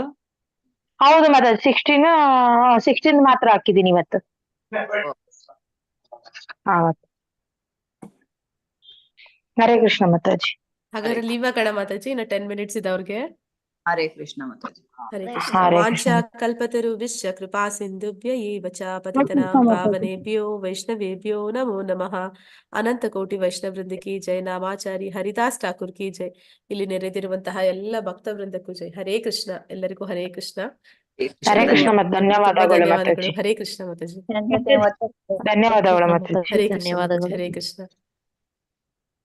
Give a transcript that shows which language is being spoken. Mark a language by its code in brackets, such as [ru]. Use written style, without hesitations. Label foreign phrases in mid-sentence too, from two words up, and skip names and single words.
[kn] ಹೌದು ಮಾತಾಜಿ, 16 ಮಾತ್ರ ಹಾಕಿದೀನಿ ಇವತ್ತು. ಹರೇ ಕೃಷ್ಣ ಮಾತಾಜಿ. ಹಾಗಾದ್ರೆ ಲೀವ್ ಆಗೋಣ ಮಾತಾಜಿ, ಇನ್ನು 10 ಮಿನಿಟ್ಸ್ ಇದೆ ಅವ್ರಿಗೆ. ಹರೇ ಕೃಷ್ಣ ಮಾತಾಜಿ. ಹರೇ ಕೃಷ್ಣ. ಹರೇ [sa] ವಾಂಛಾ [kn] ಕೃಷ್ಣ. [sa] ಕಲ್ಪತರುಭ್ಯಶ್ಚ ಕೃಪಾ ಸಿಂಧುಭ್ಯ ಏವ ಚ ಪತಿತನಾಂ ಪಾವನೇಭ್ಯೋ ವೈಷ್ಣವೇಭ್ಯೋ ನಮೋ ನಮಃ. [hi] अनंत कोटि वैष्णव वृंद की जय। नामाचारी हरिदास ठाकुर की जय. [kn] ಇಲ್ಲಿ ನೆರೆದಿರುವಂತಹ ಎಲ್ಲ ಭಕ್ತ ವೃಂದಕ್ಕೂ ಜೈ. ಹರೇ ಕೃಷ್ಣ. ಎಲ್ಲರಿಗೂ ಹರೇ ಕೃಷ್ಣ. ಹರೇ ಕೃಷ್ಣ ಮತ್ತು ಧನ್ಯವಾದಗಳು ಮಾತಾಜಿ. ಹರೇ ಕೃಷ್ಣ ಮಾತಾಜಿ. ಧನ್ಯವಾದಗಳು ಮಾತಾಜಿ. ಹರೇ ಕೃಷ್ಣ ಮಾತಾಜಿ. ಹರೇ ಕೃಷ್ಣ.